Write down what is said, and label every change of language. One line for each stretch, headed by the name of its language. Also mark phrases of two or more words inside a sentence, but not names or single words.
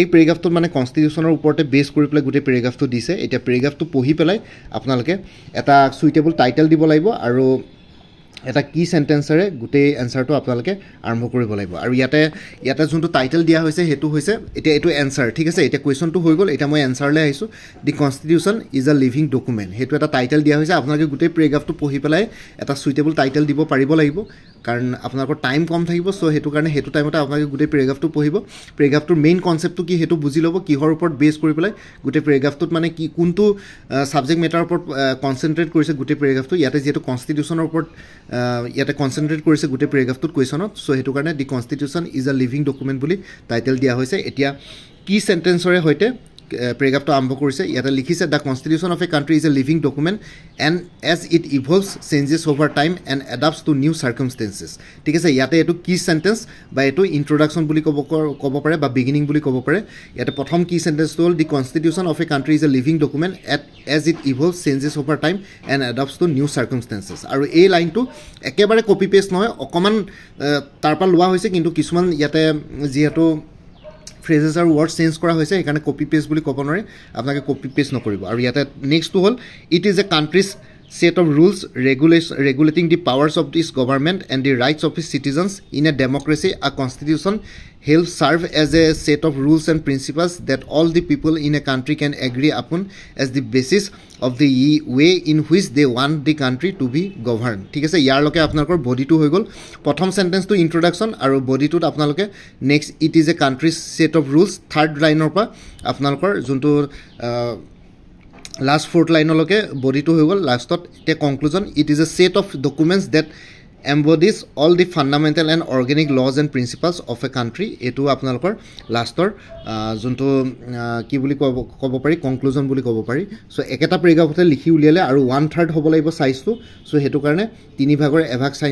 Assamese: পেৰাগ্ৰাফটো মানে কনস্টিটিউশনৰ ওপৰতে বেস কৰি পেলাই গোটে পেৰাগ্ৰাফটো দিছে এটা পেৰাগ্ৰাফটো পঢ়ি পেলাই আপোনালোকে এটা
English: suitable title
Assamese: দিব লাগিব আৰু এটা
English: key sentenceৰে
Assamese: গোটে আনসাৰটো আপোনালোকে আৰম্ভ কৰিব লাগিব আৰু ইয়াতে যোনটো টাইটেল দিয়া হৈছে হেতু হৈছে এটা এটো আনসাৰ ঠিক আছে এটা কোৱেশ্চনটো হৈ গল এটা মই আনসাৰলৈ আহিছো
English: the constitution is a living document
Assamese: হেতু এটা টাইটেল দিয়া হৈছে আপোনালোকে গোটে পেৰাগ্ৰাফটো পঢ়ি পেলাই এটা
English: suitable title
Assamese: দিব পাৰিব লাগিব কাৰণ আপোনালোকৰ টাইম কম থাকিব সো হেতু কাৰণে হেতু টাইমতে আপোনালোকে গোটে পেৰাগ্ৰাফটো পঢ়িব পেৰাগ্ৰাফটোৰ
English: main conceptটো
Assamese: কি হেতু বুজি ল'ব কিহৰ ওপৰত বেস কৰি পেলাই গোটে পেৰাগ্ৰাফটোত মানে কি কোনটো
English: subject matterৰ
Assamese: ওপৰত কনসেন্ট্ৰেট কৰিছে গোটে পেৰাগ্ৰাফটো ইয়াতে যেটো কনস্টিটিউশনৰ ওপৰত ইয়াতে কনসেন্ট্ৰেট কৰিছে গোটে পেৰাগ্ৰাফটোত কোৱেশ্চনত সো হেতু কাৰণে
English: the constitution is a living document
Assamese: বুলি টাইটেল দিয়া হৈছে এতিয়া
English: key sentenceৰে
Assamese: হৈতে পেৰেগ্ৰাফটো আৰম্ভ কৰিছে ইয়াতে লিখিছে
English: the constitution of a country is a living document and as it evolves changes over time and adapts to new circumstances
Assamese: ঠিক আছে ইয়াতে এইটো কি চেণ্টেন্স বা এইটো ইন্ট্ৰডাকশ্যন বুলি ক'ব পাৰে বা বিগিনিং বুলি ক'ব পাৰে ইয়াতে প্ৰথম
English: key sentenceটো
Assamese: হ'ল
English: the constitution of a country is a living document as it evolves changes over time and adapts to new circumstances
Assamese: আৰু এই লাইনটো একেবাৰে
English: copy paste
Assamese: নহয় অকণমান তাৰ পৰা লোৱা হৈছে কিন্তু কিছুমান ইয়াতে যিহেতু ফ্ৰেজেছ আৰু
English: word change
Assamese: কৰা হৈছে সেইকাৰণে
English: copy paste
Assamese: বুলি ক'ব নোৱাৰে আপোনালোকে
English: copy paste
Assamese: নকৰিব আৰু ইয়াতে নেক্সটটো হ'ল
English: it is a country's set of rules regulating the powers of this government and the rights of its citizens in a democracy.
Assamese: A constitution helps serve as a set of rules and principles that all the people in a country can agree upon as the basis of the way in which they want the country to be governed. ঠিক আছে ইয়াৰ লকে আপোনালোকৰ বডিটো হৈ গ'ল প্ৰথম সেন্টেন্সটো ইন্ট্ৰডাকশ্যন আৰু বডিটোত আপোনালোকে
English: next it is a country's set of rules third lineৰ
Assamese: পৰা আপোনালোকৰ যোনটো
English: last fourth lineলৈকে
Assamese: বডিটো হৈ গ'ল লাষ্টত এতিয়া কনক্লুজন
English: it is a set of documents that embodies all the fundamental and organic laws and principles of a country
Assamese: এইটো আপোনালোকৰ লাষ্টৰ যোনটো কি বুলি ক'ব পাৰি কনক্লুজন বুলি ক'ব পাৰি চ' একেটা পেৰেগ্ৰাফতে লিখি উলিয়ালে আৰু 1/3 হ'ব লাগিব চাইজটো চ' সেইটো কাৰণে 3 ভাগৰ এভাগ